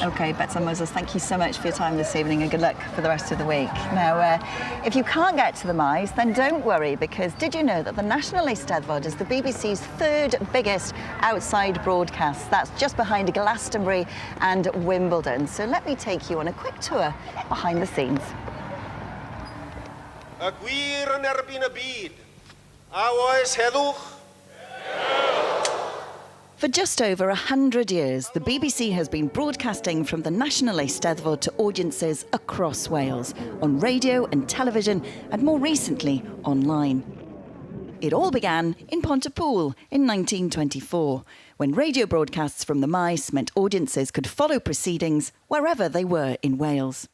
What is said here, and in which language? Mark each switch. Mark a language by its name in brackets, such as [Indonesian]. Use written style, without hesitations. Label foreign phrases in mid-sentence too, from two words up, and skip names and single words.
[English] OK, Betsan Moses, thank you so much for your time this evening, and good luck for the rest of the week. Now, if you can't get to the Mice, then don't worry, because did you know that the National Eisteddfod is the BBC's third biggest outside broadcast? That's just behind Glastonbury and Wimbledon. So let me take you on a quick tour behind the scenes. [Welsh] Y gwir yn erbyn y byd, a oes heddwch. [English] For just over 100 years, the BBC has been broadcasting from the National Eisteddfod to audiences across Wales, on radio and television, and more recently, online. It all began in Pontypool in 1924, when radio broadcasts from the Mice meant audiences could follow proceedings wherever they were in Wales.